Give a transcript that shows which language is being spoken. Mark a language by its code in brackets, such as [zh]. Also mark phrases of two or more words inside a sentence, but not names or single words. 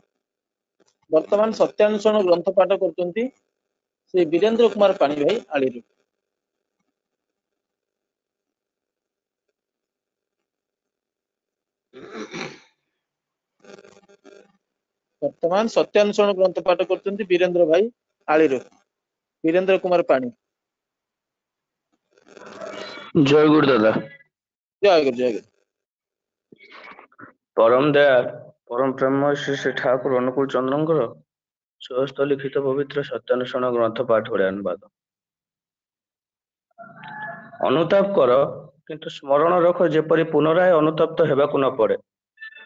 [or] ବର୍ତ୍ତମାନ ସତ୍ୟାନ୍ୱେଷଣ ଗ୍ରନ୍ଥ ପାଠ କରୁଛନ୍ତି ଶ୍ରୀ ବୀରେନ୍ଦ୍ର କୁମାର ପାଣି ଭାଇ ଆଳିରୁ। ବର୍ତ୍ତମାନ ସତ୍ୟାନ୍ୱେଷଣ ଗ୍ରନ୍ଥ ପାଠ କରୁଛନ୍ତି ବୀରେନ୍ଦ୍ର ଭାଇ ଆଳିରୁ, ବୀରେନ୍ଦ୍ର କୁମାର ପାଣି। [bn] জয় গুরু দাদা। [or] ଜୟଗୁରୁ ଜୟଗୁରୁ। ପରମ ଦୟା ପରମ ପ୍ରେମ ଶ୍ରୀ ଶ୍ରୀ ଠାକୁର ଅନୁକୂଳ ଚନ୍ଦ୍ରଙ୍କର ସ୍ୱହସ୍ତ ଲିଖିତ ପବିତ୍ର ସତ୍ୟାନ୍ୱେଷଣ ଗ୍ରନ୍ଥ ପାଠ ଭଳି ଅନୁବାଦ। ଅନୁତାପ କର କିନ୍ତୁ ସ୍ମରଣ ରଖ ଯେପରି ପୁନରାୟ ଅନୁତପ୍ତ ହେବାକୁ ନ ପଡେ।